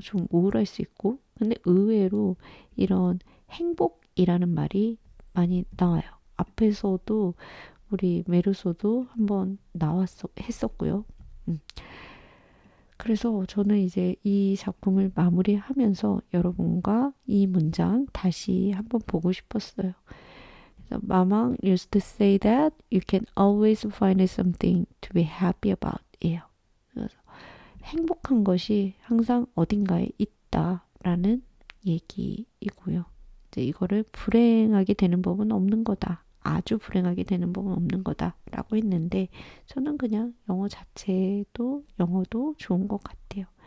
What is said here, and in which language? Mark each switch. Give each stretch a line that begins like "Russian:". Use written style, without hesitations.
Korean: 좀 우울할 수 있고. 근데 의외로 이런 행복이라는 말이 많이 나와요. 앞에서도 우리 메르소도 한번 했었고요. 그래서 저는 이제 이 작품을 마무리하면서 여러분과 이 문장 다시 한번 보고 싶었어요. 그래서
English: 마망 used to say that you can always find something to be happy about 예요.
Korean: 그래서 행복한 것이 항상 어딘가에 있다라는 얘기이고요. 이제 이거를 불행하게 되는 법은 없는 거다. 아주 불행하게 되는 법은 없는 거다라고 했는데 저는 그냥 영어도 좋은 것 같아요.